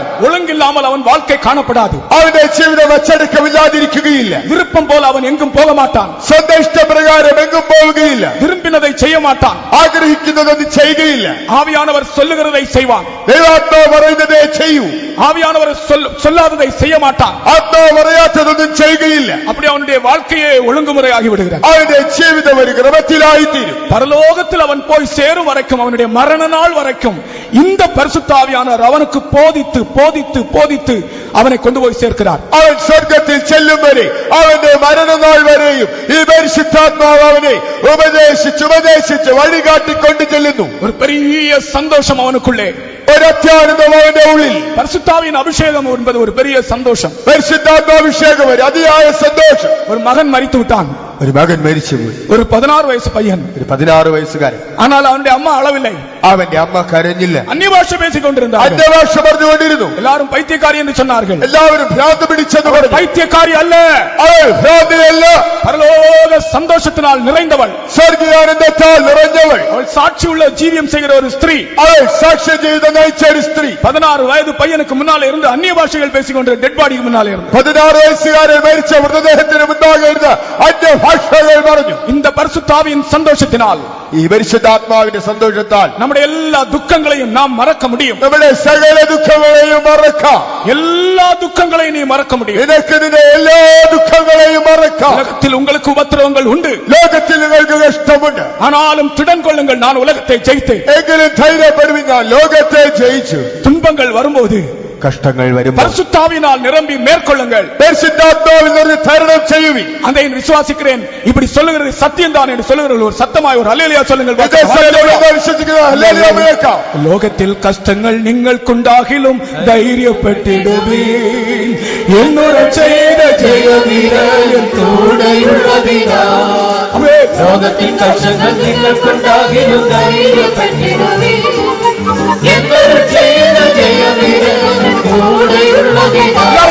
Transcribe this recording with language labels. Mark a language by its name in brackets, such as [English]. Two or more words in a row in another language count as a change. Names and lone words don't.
[Tamil] ஒழுங்கில்லாமல் அவன் வாழ்க்கை காணப்படாது. [Malayalam] അവന്റെ ജീവിതം അച്ചടക്കമില്ലാതിരിക്കുകയില്ല. [Tamil] விருப்பம் போல அவன் எங்கும் போக மாட்டான். [Malayalam] സ്വന്തം ഇഷ്ടപ്രകാരം എങ്ങും പോവുകയില്ല. [Tamil] விரும்பினதை செய்ய மாட்டான். [Malayalam] ആഗ്രഹിക്കുന്നതൊന്നും ചെയ്യുകയില്ല. [Tamil] ஆவியானவர் சொல்லுகிறதை செய்வான். [Malayalam] ദൈവാത്മാവ് പറയുന്നതേ ചെയ്യൂ. [Tamil] ஆவியானவர் சொல்லாததை செய்ய மாட்டான். [Malayalam] ആത്മാവ് പറയാത്തതൊന്നും ചെയ്യുകയില്ല. [Tamil] அப்படி அவனுடைய வாழ்க்கையே ஒழுங்குமுறையாகி விடுகிறது. [Malayalam] അവന്റെ ജീവിതം ഒരു ക്രമത്തിലായിത്തീരും. [Tamil] பரலோகத்தில் அவன் போய் சேரும் வரைக்கும், அவனுடைய மரண நாள் வரைக்கும் இந்த பரிசுத்த ஆவியானவர் அவனுக்கு போதித்து போதித்து போதித்து அவனை கொண்டு போய் சேர்க்கிறார். [Malayalam] അവൻ സ്വർഗത്തിൽ ചെല്ലും വരെ, അവന്റെ മരണനാൾ വരെയും ഈ പരിശുദ്ധാത്മാവ് അവനെ ഉപദേശിച്ച് വഴികാട്ടിക്കൊണ്ട് ചെല്ലുന്നു. [Tamil] ஒரு பெரிய சந்தோஷம் அவனுக்குள்ளே, [Malayalam] ഒരു അത്യാനന്ദം അവന്റെ ഉള്ളിൽ. [Tamil] பரிசுத்தாவின் அபிஷேகம் என்பது ஒரு பெரிய சந்தோஷம். [Malayalam] പരിശുദ്ധാത്മാഭിഷേകം ഒരു അതിയായ സന്തോഷം. [Tamil] ஒரு மகன் மரித்து விட்டான். [Malayalam] ഒരു മകൻ മരിച്ചുപോയി. [Tamil] ஒரு 16 വയസ്സ് பையன். [Malayalam] ഒരു 16 വയസ്സുകാരൻ. [Tamil] ஆனால் அவனுடைய அம்மா அளவில்லை. [Malayalam] അവന്റെ അമ്മ കരഞ്ഞില്ല. [Tamil] அந்நிய பாஷை பேசிக் கொண்டிருந்தார். [Malayalam] അന്യഭാഷ പറഞ്ഞുകൊണ്ടിരുന്നു. [Tamil] எல்லாரும் பைத்தியக்காரி என்று சொன்னார்கள். [Malayalam] എല്ലാവരും ഭ്രാന്ത് പിടിച്ചെന്ന് പറഞ്ഞു. [Tamil] பைத்தியக்காரி அல்ல, [Malayalam] അവൾ ഭ്രാന്തിയല്ല, [Tamil] பரலோக சந்தோஷத்தினால் நிறைந்தவள். [Malayalam] സ്വർഗീയാനന്ദത്താൽ നിറഞ്ഞവൾ. [Tamil] அவள் சாட்சியுள்ள ஜீவியம் செய்கிற ஒரு ஸ்திரீ. [Malayalam] അവൾ സാക്ഷ്യ ജീവിതം നയിച്ച ഒരു സ്ത്രീ. [Tamil] 16 வயது பையனுக்கு முன்னாலே இருந்து அந்நிய பாஷைகள் பேசிக்கொண்டு [English] dead body-க்கு [Tamil] முன்னாலே இருந்து [Malayalam] 16 വയസ്സുകാരൻ മരിച്ച മൃതദേഹത്തിന് മുന്നാകെ ഇരുന്ന് അന്യഭാഷകൾ പറഞ്ഞു. [Tamil] இந்த பரிசுத்தாவியின் சந்தோஷத்தினால், [Malayalam] ഈ പരിശുദ്ധാത്മാവിന്റെ സന്തോഷത്താൽ [Tamil] நம்முடைய எல்லா துக்கங்களையும் நாம் மறக்க முடியும். [Malayalam] നമ്മുടെ സകല ദുഃഖങ്ങളെയും മറക്കാം. [Tamil] எல்லா துக்கங்களையும் நீ மறக்க முடியும். [Malayalam] നിനക്ക് നിന്റെ എല്ലാ ദുഃഖങ്ങളെയും മറക്കാം. [Tamil] உலகத்தில் உங்களுக்கு உபத்திரவங்கள் உண்டு, [Malayalam] ലോകത്തിൽ നിങ്ങൾക്ക് കഷ്ടമുണ്ട്. [Tamil] ஆனாலும் திடன் கொள்ளுங்கள், நான் உலகத்தை ஜெயித்தேன். [Malayalam] എങ്കിലും ധൈര്യപ്പെടുവിൻ, ഞാൻ ലോകത്തെ ജയിച്ചു. [Tamil] துன்பங்கள் வரும்போது [Malayalam] കഷ്ടങ്ങൾ വരുമ്പോൾ [Tamil] பரிசுத்தாவினால் நிரம்பி மேற்கொள்ளுங்கள். [Malayalam] പരിശുദ്ധാത്മാവിൽ നിന്ന് തരണം ചെയ്യുവിൻ. [Tamil] அதை விசுவாசிக்கிறேன், இப்படி சொல்லுகிறது சத்தியம் தான் என்று சொல்லுகிறது ஒரு சத்தமாய் ஒரு அல்லேலூயா சொல்லுங்கள். [Malayalam] ഇത് സത്യമെന്ന് വിശ്വസിക്കുക. ഹല്ലേലൂയ മുഴക്കാം. [Tamil] லோகத்தில் கஷ்டங்கள் [Malayalam] നിങ്ങൾക്കുണ്ടാകിലും ധൈര്യപ്പെട്ടിടുവീൻ, എന്നോട് ചെയ്ത ജയവീരൻ കൂടെയുള്ളതിനാൽ. ലോകത്തിൽ കഷ്ടങ്ങൾ നിങ്ങൾക്കുണ്ടാകിലും ധൈര്യപ്പെട്ടിടുവീൻ, എന്നോട് ചെയ്ത ജയവീരൻ കൂടെയുള്ളതിനാൽ.